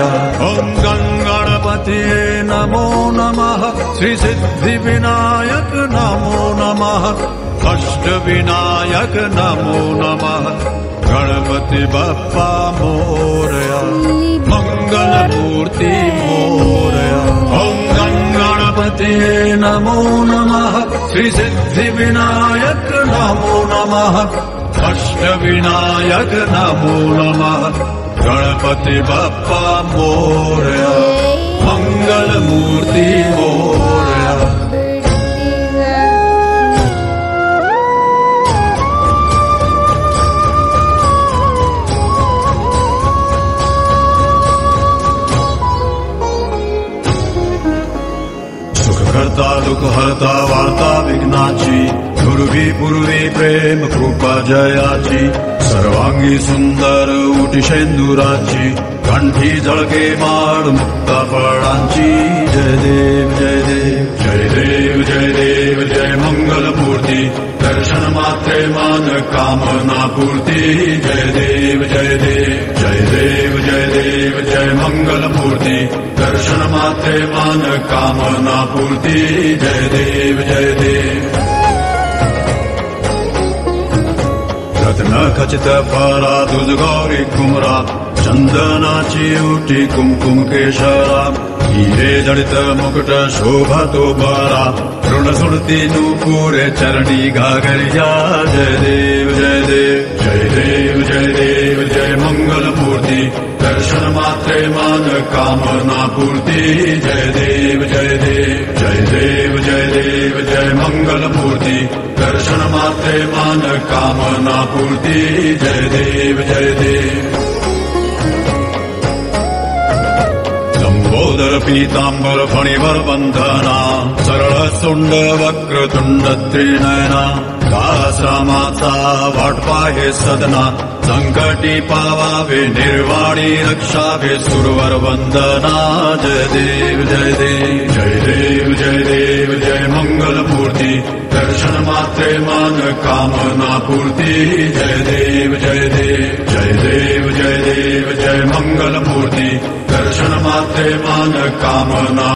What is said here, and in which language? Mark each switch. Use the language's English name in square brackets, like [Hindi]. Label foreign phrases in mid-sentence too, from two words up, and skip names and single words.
[Sanskrit] ओम गणपतये नमो नमः, श्री सिद्धि विनायक नमो नमः, अष्ट विनायक नमो नमः, [Marathi] गणपति बप्पा मोरया, मंगल मूर्ति मोरया। [Sanskrit] ओम गणपतये नमो नमः, श्री सिद्धि विनायक नमो नमः, अष्ट विनायक नमो नमः, [Marathi] गणपति बप्पा मोरया, मंगल मूर्ति मोरया। सुखकर्ता दुःखहर्ता वार्ता विघ्नाची, पूर्वी पूर्वी प्रेम कृपा जयाची, सर्वांगी सुंदर उटी शेंदुराची, कंठी झळके माळ मुक्ता फळांची। जय देव जय देव जय देव जय देव जय मंगल मूर्ती, दर्शन मात्रे मान कामना पूर्ती। जय देव जय देव जय देव जय देव जय मंगल मूर्ती, दर्शन मात्रे मान कामना पूर्ती। जय देव जय देव। रत्न खचित फरा दुध गौरी कुमरा, चंदनाची उटी कुमकुम केशरा, हिरे जडित मुकुट शोभा तो बरा, ऋण सुरती नूपुरे चरणी घागरिया। जय देव जय देव जय देव जय देव जय मंगल मूर्ति, दर्शन मात्रे मान कामना पूर्ति। जय देव जय देव जय देव जय देव जय मंगल मूर्ति, दर्शन मात्रे मान कामना पूर्ति। जय देव जय देव। लंबोदर पीतांबर फणिवर बंधना, सरळ सुंड वक्रतुंड त्रिनयना, दासरामाचा वाट पाहे सदना, संकटी पावावे निर्वाणी रक्षावे सुरवर वंदना। जय देव जय देव जय देव जय देव जय मंगल मूर्ति, दर्शन मात्रे मान कामना पूर्ति। जय देव जय देव जय देव जय देव जय मंगल मूर्ति, दर्शन मात्रे मान कामना